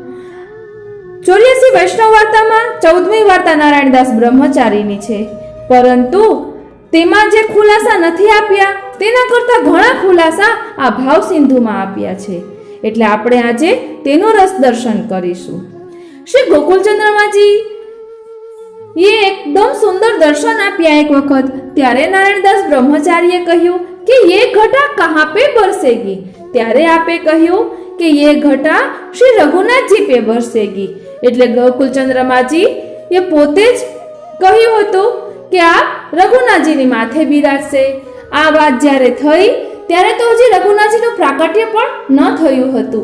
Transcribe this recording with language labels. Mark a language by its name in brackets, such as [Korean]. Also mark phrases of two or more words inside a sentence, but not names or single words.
[Gujarati] 84 વૈષ્ણવ વાર્તામાં 14મી વાર્તા નારાયણદાસ બ્રહ્મચારીની છે, પરંતુ તેમાં જે ખુલાસા નથી આપ્યા તેના કરતા ઘણા ખુલાસા આ ભાવસિંધુમાં આપ્યા છે. એટલે આપણે આજે તેનું રસ દર્શન કરીશું. શ્રી ગોકુલચંદ્રમાજી એ એકદમ સુંદર દર્શન આપ્યા એક વખત. ત્યારે નારાયણદાસ બ્રહ્મચારીએ કહ્યું કે [Hindi] ये घटा कहाँ पे बरसेगी? [Gujarati] ત્યારે આપે કહ્યું કે [Hindi] ये घटा શ્રી રઘુનાથજી पे बरसेगी. [Gujarati] એટલે ગોકુલચંદ્રમાજી એ પોતે જ કહ્યું હતું કે આ રઘુનાથજીની માથે બિરાજશે. આ વાત જ્યારે થઈ ત્યારે તો હજી રઘુનાથજીનું પ્રાકટ્ય પણ ન થયું હતું.